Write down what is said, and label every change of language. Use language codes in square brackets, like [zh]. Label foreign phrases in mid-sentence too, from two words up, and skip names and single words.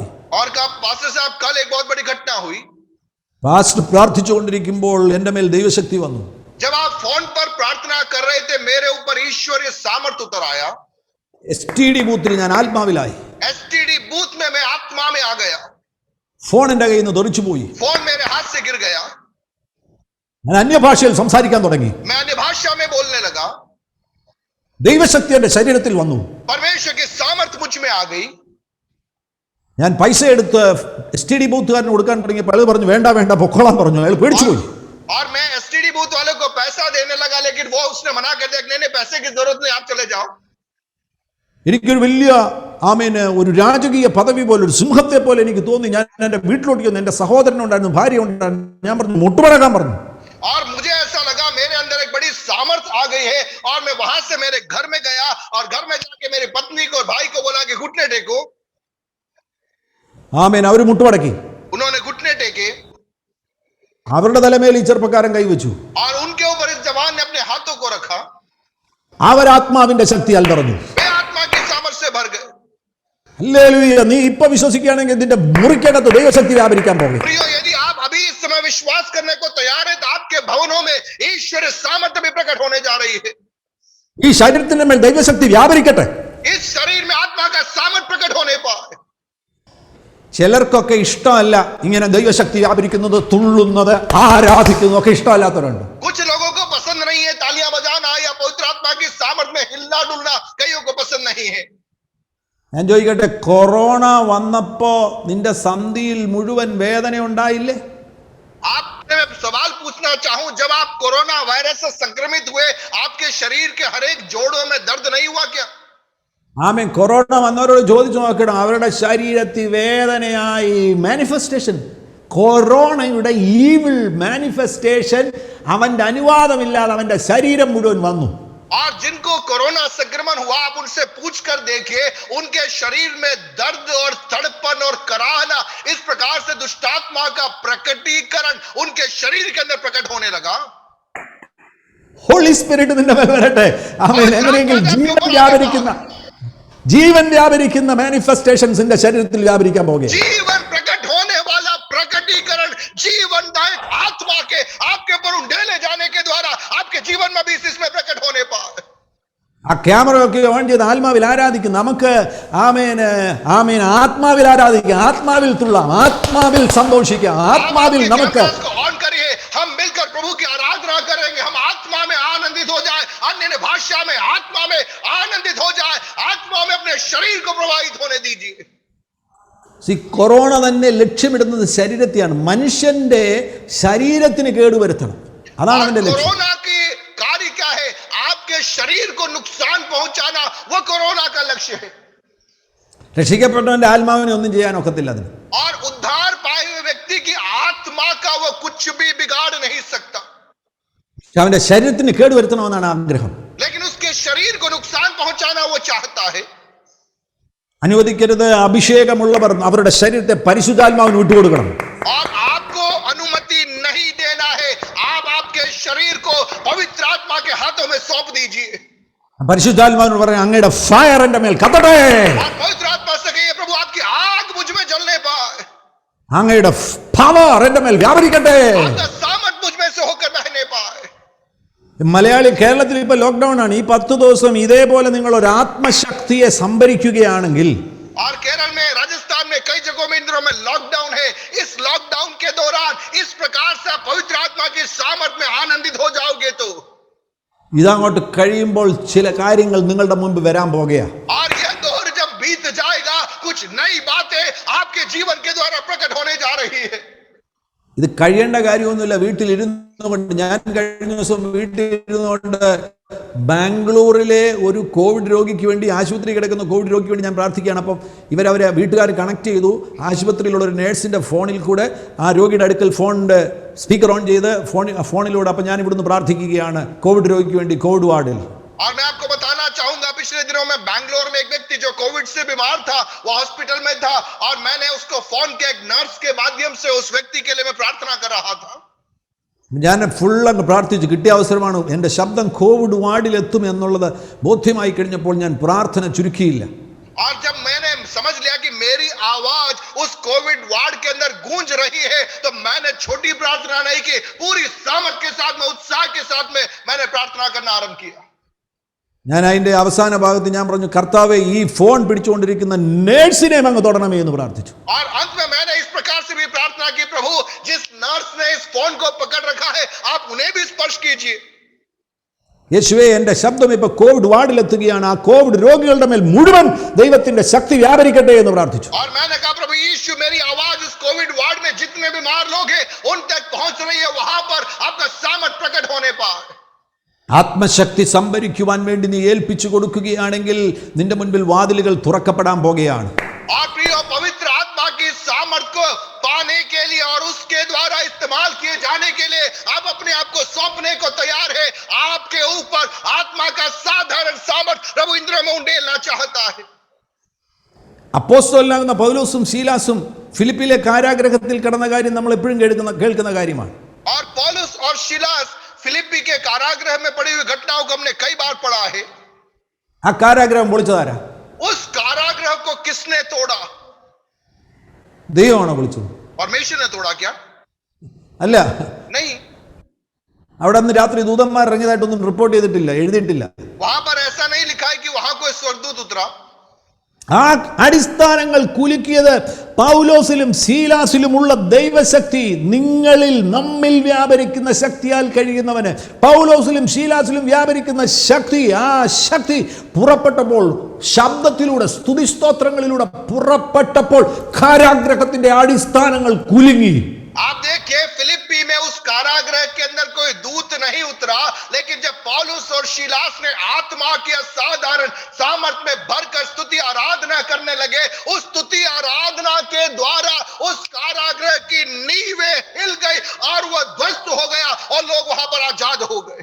[hi] और कहा, पास्टर साहब कल एक बहुत बड़ी घटना हुई। [ml] പാസ്റ്റർ പ്രാർത്ഥിച്ചുകൊണ്ടിരിക്കുമ്പോൾ എൻ്റെ മേൽ ദൈവശക്തി വന്നു. [hi] जब आप फोन पर प्रार्थना कर रहे थे, मेरे ऊपर ईश्वरीय सामर्थ उतर आया। [ml] STD ബൂത്തിൽ ഞാൻ ആത്മാവിലായി. [hi] STD बूथ में मैं आत्मा में आ गया। [ml] ഫോൺ എൻ്റെ കയ്യിൽ നിന്ന് തെറിച്ചു പോയി. [hi] फोन मेरे हाथ से गिर गया। [ml] ഞാൻ അന്യഭാഷയിൽ സംസാരിക്കാൻ തുടങ്ങി. [hi] मैं अन्य भाषा में बोलने लगा। [ml] ദൈവശക്തി എൻ്റെ ശരീരത്തിൽ വന്നു. [hi] परमेश्वर की सामर्थ मुझ में आ गई। [ml] ഞാൻ പൈസ എടുത്ത് STD ബൂത്തുകാരന് കൊടുക്കാൻ തുടങ്ങിയപ്പോൾ അയാൾ പറഞ്ഞു, വേണ്ട വേണ്ട പൊക്കോളാൻ പറഞ്ഞു. അയാൾ പേടിച്ചു പോയി. [hi] और मैं STD बूथ वाले को पैसा देने लगा, लेकिन वो उसने मना कर दिया, नहीं पैसे की जरूरत नहीं, आप चले जाओ। [ml] എനിക്കൊരു വലിയ ഒരു രാജകീയ പദവി പോലെ, ഒരു സിംഹത്തെ പോലെ എനിക്ക് തോന്നി. ഞാൻ എൻ്റെ വീട്ടിലോട്ട് ചെന്നു. എൻ്റെ സഹോദരനുണ്ടായിരുന്നു, ഭാര്യ ഉണ്ടായിരുന്നു. ഞാൻ പറഞ്ഞു, മുട്ടുമടക്കാൻ പറഞ്ഞു. [hi] और मुझे ऐसा लगा मेरे अंदर एक बड़ी सामर्थ आ गई है। और मैं वहां से मेरे घर में गया और घर में जाके मेरी पत्नी को और भाई को बोला कि घुटने टेको। [ml] ആമേൻ. അവർ മുട്ടുമടക്കി [hi] उन्होंने घुटने टेके [ml] അവരുടെ തലമേൽ ഈ ചെറുപ്പക്കാരൻ കൈവച്ചു. [hi] और उनके ऊपर इस जवान ने अपने हाथों को रखा। [ml] അവരാത്മാവിന്റെ ശക്തിയാൽ നിറഞ്ഞു. [hi] वे आत्मा की सामर्थ्य से भर गए। [ml] ഹല്ലേലൂയ. നീ ഇപ്പൊ വിശ്വസിക്കുകയാണെങ്കിൽ ഇതിന്റെ മുറിക്കകത്ത് ദൈവശക്തി വ്യാപരിക്കാൻ പോകും. [hi] प्रियो, यदि आप अभी इस समय विश्वास करने को तैयार है तो आपके भवनों में ईश्वरीय सामर्थ्य भी प्रकट होने जा रही है। [ml] ഈ ശരീരത്തിന്റെ മേൽ ദൈവശക്തി വ്യാപരിക്കട്ടെ. [hi] इस शरीर में आत्मा का सामर्थ्य प्रकट होने पाए। [ml] ചിലർക്കൊക്കെ ഇഷ്ടമല്ല ഇങ്ങനെ ദൈവശക്തി വ്യാപരിക്കുന്നത്, തുള്ളുന്നത്, ആരാധിക്കുന്നത് ഒക്കെ ഇഷ്ടമല്ലാത്തവരുണ്ട്. [hi] कुछ लोगों को पसंद नहीं है तालियां बजाना या पवित्र आत्मा की सामर्थ्य में हिलना डुलना, कईयों को पसंद नहीं है। [ml] ഞാൻ ചോദിക്കട്ടെ, കൊറോണ വന്നപ്പോ നിന്റെ സന്ധിയിൽ മുഴുവൻ വേദന ഉണ്ടായില്ലേ? [hi] आपसे मैं सवाल पूछना चाहूं, जब आप कोरोना वायरस से संक्रमित हुए, आपके शरीर के हर एक जोड़ों में दर्द नहीं हुआ क्या? [ml] ആമേൻ. കൊറോണ വന്നവരോട് ചോദിച്ചു നോക്കണം, അവരുടെ ശരീരത്തിൽ വേദനയായി. മാനിഫെസ്റ്റേഷൻ, കൊറോണയുടെ [en] evil manifestation [ml] അവന്റെ അനുവാദമില്ലാതെ അവന്റെ ശരീരം മുഴുവൻ വന്നു. [hi] और जिनको कोरोना संक्रमण हुआ, आप उनसे पूछ कर देखिए, उनके शरीर में दर्द और तड़पन और कराहना, इस प्रकार से दुष्टात्मा का प्रकटीकरण उनके शरीर के अंदर प्रकट होने लगा। [en] Holy Spirit [ml] നിന്റെ മേൽ വരട്ടെ. ആമേൻ. എങ്ങനെയെങ്കിലും ജീവൻ വ്യാപരിക്കുന്ന മാനിഫെസ്റ്റേഷൻസ് നിന്റെ ശരീരത്തിൽ വ്യാപരിക്കാൻ പോകുകയാണ്. [hi] जीवन प्रकट होने वाला प्रकटीकरण जीवनदायक आत्मा के आपके ऊपर उंडेले जाने के द्वारा आपके जीवन में भी इसमें प्रकट होने पाए। [ml] ആ ക്യാമറ ഒക്കെ ഓൺ ചെയ്ത് ആത്മാവിൽ ആരാധിക്കും. നമുക്ക് ആമേൻ ആമേൻ ആത്മാവിൽ ആരാധിക്കാം, ആത്മാവിൽ തുള്ളാം, ആത്മാവിൽ സന്തോഷിക്കാം, ആത്മാവിൽ നമുക്ക് [hi] ऑन करिए, हम मिलकर प्रभु की आराधना करेंगे, हम आत्मा में आनंदित हो जाए, अन्य भाषा में आत्मा में आनंदित हो जाए, आत्मा में अपने शरीर को प्रवाहित होने दीजिए। [ml] കൊറോണ തന്നെ ലക്ഷ്യമിടുന്നത് ശരീരത്തെയാണ്. മനുഷ്യന്റെ ശരീരത്തിന് കേടുവരുത്തണം, അതാണ് അവന്റെ ലക്ഷ്യം. [hi] कोरोना की कार्य क्या है? आपके शरीर को नुकसान पहुंचाना, वो कोरोना का लक्ष्य है। [ml] രക്ഷിക്കപ്പെട്ടവന്റെ ആത്മാവിനെ ഒന്നും ചെയ്യാൻ ഒക്കത്തില്ല അതിന്. [hi] और उद्धार पाए हुए व्यक्ति की आत्मा का वो कुछ भी बिगाड़ नहीं सकता, [ml] അവന്റെ ശരീരത്തിന് കേടുവരുത്തണമെന്നാണ് ആഗ്രഹം. [hi] लेकिन उसके शरीर को नुकसान पहुंचाना वो चाहता है। [ml] അനുവദിക്കരുത്. അഭിഷേകമുള്ളവർ അവരുടെ ശരീരത്തെ പരിശുദ്ധാത്മാവിന് വിട്ടുകൊടുക്കണം. [hi] और आपको अनुमति नहीं देना है, आप आपके शरीर को पवित्र आत्मा के हाथों में सौंप दीजिए। [ml] പരിശുദ്ധാത്മാവിനോട് പറയാം, അങ്ങയുടെ ഫയർ എന്റെ മേൽ കത്തട്ടെ, [hi] और पवित्र आत्मा से कहिए, प्रभु आपकी आग मुझ में जलने पाए, [ml] അങ്ങയുടെ പവർ എന്റെ മേൽ വ്യാപരിക്കട്ടെ. [hi] आपका सामर्थ मुझ में से होकर बहने पाए। [ml] മലയാളി കേരളത്തിൽ ഇപ്പൊ ലോക്ക്ഡൌൺ ആണ്. ഈ 10 ദിവസം ഇതേപോലെ നിങ്ങൾ ഒരു ആത്മശക്തിയെ സംഭരിക്കുകയാണെങ്കിൽ, [hi] और केरल में, राजस्थान में, कई जगहों में इन दिनों में लॉकडाउन है, इस लॉकडाउन के दौरान इस प्रकार से आप पवित्र आत्मा की सामर्थ में आनंदित हो जाओगे तो [ml] ഇതങ്ങോട്ട് കഴിയുമ്പോൾ ചില കാര്യങ്ങൾ നിങ്ങളുടെ മുൻപ് വരാൻ പോകുകയാണ്. [hi] और यह दौर जब बीत जाएगा, कुछ नई बातें आपके जीवन के द्वारा प्रकट होने जा रही है। [ml] ഇത് കഴിയേണ്ട കാര്യമൊന്നുമില്ല. വീട്ടിലിരുന്നുകൊണ്ട്, ഞാൻ കഴിഞ്ഞ ദിവസം വീട്ടിലിരുന്നുകൊണ്ട് ബാംഗ്ലൂരിലെ ഒരു കോവിഡ് രോഗിക്ക് വേണ്ടി, ആശുപത്രി കിടക്കുന്ന കോവിഡ് രോഗിക്ക് വേണ്ടി ഞാൻ പ്രാർത്ഥിക്കുകയാണ്. അപ്പം അവരെ വീട്ടുകാർ കണക്ട് ചെയ്തു. ആശുപത്രിയിലുള്ള ഒരു നേഴ്സിൻ്റെ ഫോണിൽ കൂടെ ആ രോഗിയുടെ അടുക്കൽ ഫോണിൻ്റെ [en] speaker on [ml] ചെയ്ത് ഫോണിലൂടെ അപ്പം ഞാൻ ഇവിടുന്ന് പ്രാർത്ഥിക്കുകയാണ് കോവിഡ് രോഗിക്ക് വേണ്ടി കോവിഡ് വാർഡിൽ. [hi] और मैं आपको बताना चाहूंगा, पिछले दिनों में बैंगलोर में एक व्यक्ति जो कोविड से बीमार था, वो हॉस्पिटल में था, और मैंने उसको फोन किया, एक नर्स के माध्यम से उस व्यक्ति के लिए मैं प्रार्थना कर रहा था। [ml] ഞാൻ ഫുള്ളങ്ങ് പ്രാർത്ഥിച്ചു. കിട്ടിയ അവസരമാണ്. എൻ്റെ ശബ്ദം കോവിഡ് വാർഡിൽ എത്തും എന്നുള്ളത് ബോധ്യമായി കഴിഞ്ഞപ്പോൾ ഞാൻ പ്രാർത്ഥന ചുരുക്കിയില്ല. [hi] और जब मैंने समझ लिया कि मेरी आवाज उस कोविड वार्ड के अंदर गूंज रही है, तो मैंने छोटी प्रार्थना नहीं की, पूरी सामर्थ के साथ में, उत्साह के साथ में मैंने प्रार्थना करना आरंभ किया। [ml] ഞാൻ അതിൻ്റെ അവസാന ഭാഗത്ത് ഞാൻ പറഞ്ഞു, കർത്താവേ, ഈ ഫോൺ പിടിച്ചുകൊണ്ടിരിക്കുന്ന നേഴ്സിനെ അങ്ങ് തൊടണമേ എന്ന് പ്രാർത്ഥിച്ചു. [hi] और अंत में मैंने इस प्रकार से भी प्रार्थना की, प्रभु जिस नर्स ने इस फोन को पकड़ रखा है, आप उन्हें भी स्पर्श कीजिए। [ml] യേശുവേ, എൻ്റെ ശബ്ദം ഇപ്പൊ കോവിഡ് വാർഡിലെത്തുകയാണ്. ആ കോവിഡ് രോഗികളുടെ മേൽ മുഴുവൻ ദൈവത്തിന്റെ ശക്തി വ്യാപരിക്കട്ടെ എന്ന് പ്രാർത്ഥിച്ചു. [hi] और मैंने कहा, प्रभु यीशु, मेरी आवाज उस कोविड वार्ड में जितने बीमार लोग हैं उन तक पहुंच रही है, वहां पर आपका सामर्थ प्रकट होने पाए। [ml] ആത്മശക്തി സംഭരിക്കുവാൻ വേണ്ടി നീ ഏൽപ്പിച്ചു കൊടുക്കുകയാണെങ്കിൽ നിന്റെ മുൻപിൽ വാതിലുകൾ തുറക്കപ്പെടാൻ പോകുകയാണ്. [hi] और प्रिय पवित्र आत्मा की सामर्थ को पाने के लिए और उसके द्वारा इस्तेमाल किए जाने के लिए आप अपने आप को सौंपने को तैयार है। आपके ऊपर आत्मा का साधारण सामर्थ प्रभु इंद्र में उंडेलना चाहता है। [ml] അപ്പോസ്തലനാകുന്ന പൗലോസും ശീലാസും ഫിലിപ്പിലെ കാരാഗ്രഹത്തിൽ കിടന്ന കാര്യം നമ്മൾ എപ്പോഴും കേൾക്കുന്ന കാര്യമാണ്. [hi] और पौलुस और शिलास फिलिप्पी के कारागृह में पड़ी हुई घटनाओं को हमने कई बार पढ़ा है. [ml] ആ കാരാഗ്രഹം പൊളിച്ചതാരാ? [hi] उस कारागृह को किसने तोड़ा? [ml] ദൈവമാണോ പൊളിച്ചത്? [hi] परमेश्वर ने तोड़ा क्या? [ml] അല്ല, [hi] नहीं. [ml] അവിടെ അന്ന് രാത്രി ദൂതന്മാർ ഇറങ്ങിയതായിട്ടൊന്നും റിപ്പോർട്ട് ചെയ്തിട്ടില്ല, എഴുതിയിട്ടില്ല. [hi] वहां पर ऐसा नहीं लिखा है कि वहां कोई स्वर्गदूत उतरा. [ml] ആ അടിസ്ഥാനങ്ങൾ കുലുക്കിയത് പൗലോസിലും ശീലാസിലുമുള്ള ദൈവശക്തി, നിങ്ങളിൽ നമ്മിൽ വ്യാപരിക്കുന്ന ശക്തിയാൽ കഴിയുന്നവന്. പൗലോസിലും ശീലാസിലും വ്യാപരിക്കുന്ന ശക്തി, ആ ശക്തി പുറപ്പെട്ടപ്പോൾ, ശബ്ദത്തിലൂടെ സ്തുതിസ്തോത്രങ്ങളിലൂടെ പുറപ്പെട്ടപ്പോൾ കാരാഗ്രഹത്തിന്റെ അടിസ്ഥാനങ്ങൾ കുലുങ്ങി. [hi] आप देखिए फिलिप्पी में उस कारागृह के अंदर कोई दूत नहीं उतरा, लेकिन जब पौलुस और शिलास ने आत्मा की असाधारण सामर्थ में भरकर स्तुति आराधना करने लगे, उस स्तुति आराधना के द्वारा उस कारागृह की नींवें हिल गई और वह ध्वस्त हो गया और लोग वहां पर आजाद हो गए.